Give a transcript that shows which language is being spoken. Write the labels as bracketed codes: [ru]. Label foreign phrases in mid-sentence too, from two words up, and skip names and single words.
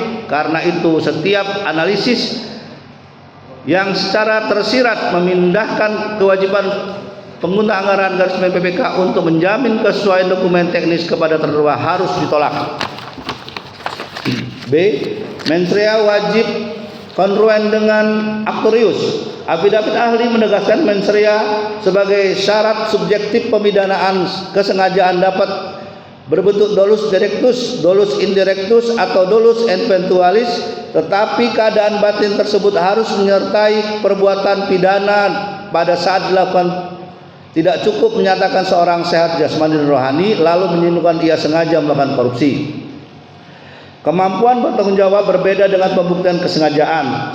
[id] Karena itu setiap analisis yang secara tersirat memindahkan kewajiban pengguna anggaran garis miring PPK untuk menjamin kesesuaian dokumen teknis kepada terdakwa harus ditolak. B. Mensrea wajib kongruen dengan aktorius. Affidavit ahli menegaskan mensrea sebagai syarat subjektif pemidanaan kesengajaan dapat berbentuk [la] dolus directus, dolus indirectus [id] atau [la] dolus eventualis, [id] tetapi keadaan batin tersebut harus menyertai perbuatan pidana pada saat dilakukan. Tidak cukup menyatakan seorang sehat jasmani dan rohani lalu menyimpulkan ia sengaja melakukan korupsi. Kemampuan bertanggung jawab berbeda dengan pembuktian kesengajaan.